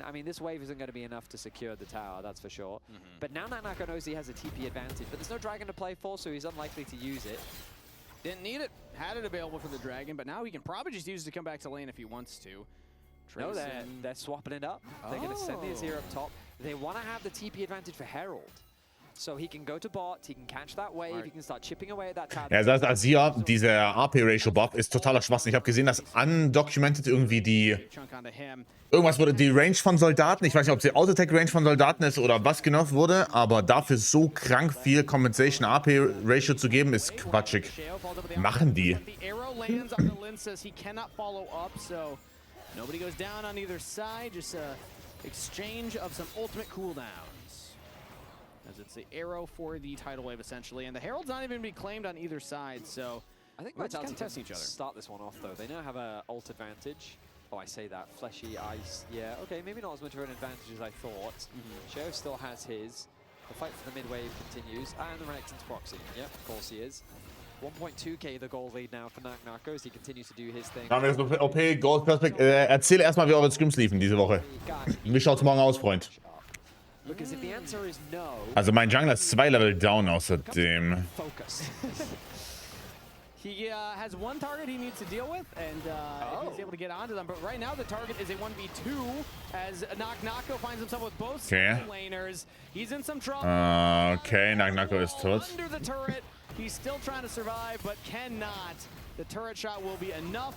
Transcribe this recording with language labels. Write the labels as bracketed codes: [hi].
[en] I mean, this wave isn't going to be enough to secure the tower, that's for sure. But now Nako knows he has a TP advantage, but there's no dragon to play for, so he's unlikely to use it. Didn't need it. Had it available for the dragon, but now he can probably just use it to come back to lane if he wants to. No, Tracing. they're swapping it up. They're going to send the Azir up top. They want to have the TP advantage for Herald. So he can go to bot, he can catch that wave, he can start chipping away at that tower. [de] Ja, das heißt, Azir, dieser AP-Ratio-Buff ist totaler Schwachsinn. Ich habe gesehen, dass undocumented irgendwie die... [en] Chunk onto him. [de] Irgendwas wurde, die Range von Soldaten, ich weiß nicht, ob die Autotech-Range von Soldaten ist oder was genau wurde, aber dafür so krank viel Compensation AP-Ratio zu geben, ist quatschig. Machen die. [en] The arrow lands on the Linsis. He cannot follow up, so nobody goes down on either side. Just a exchange of some ultimate cooldowns. As it's the arrow for the tidal wave, essentially. And the Herald's not even been claimed on either side, so I think we're just Vitality kind of testing can each other. start this one off, though. They now have a ult advantage. Oh, I say that. Fleshy, Ice. Yeah, okay, maybe not as much of an advantage as I thought. Sheo still has his. The fight for the mid-wave continues. And the Renekton's proxy. Yep, of course he is. 1.2k the goal lead now for Nako as he continues to do his thing. [de] Da haben wir das OP Gold Perspect. Erzähl erstmal, wie eure Scrims liefen diese Woche. Wie schaut's morgen aus, Freund? [en] Because if the answer is no, [de] Also mein Jungler ist 2 Level down außerdem. [en] focus. He has one target he needs to deal with, and if he's able to get onto them. But right now, the target is a 1v2 as Nako finds himself with both Okay. laners. He's in some trouble. [de] Okay, Nako ist tot. [en] Under the turret. He's still trying to survive, but cannot. The turret shot will be enough.